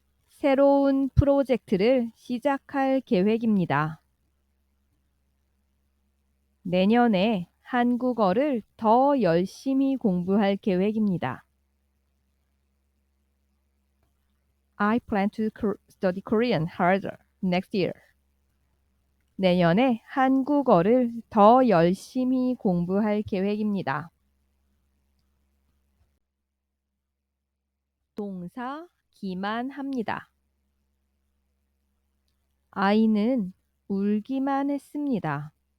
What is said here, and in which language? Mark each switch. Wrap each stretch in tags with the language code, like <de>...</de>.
<ko>새로운 프로젝트를 시작할 계획입니다. 내년에 한국어를 더 열심히 공부할 계획입니다.</ko> <en>I plan to study Korean harder next year.</en> <ko>내년에 한국어를 더 열심히 공부할 계획입니다. 동사 기만합니다. 아이는 울기만 했습니다.</ko>